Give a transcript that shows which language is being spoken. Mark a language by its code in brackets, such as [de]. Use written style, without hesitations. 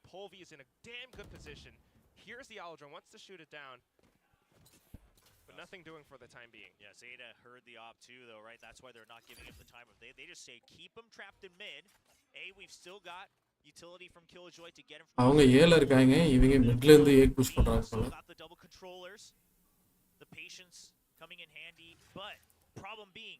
[en] Pulvy is in a damn good position. Here's the Aldrin, wants to shoot it down. But nothing doing for the time being. Yeah, ZETA heard the op too though, right? That's why they're not giving him the time of day. They just say, keep him trapped in mid. We've still got utility from Killjoy to get him from [ta] அவங்க ஏல இருக்காங்க, இவங்க மிட்ல இருந்து ஏக் push பண்றாங்க போல. [en] Got the double controllers. The patience coming in handy, but problem being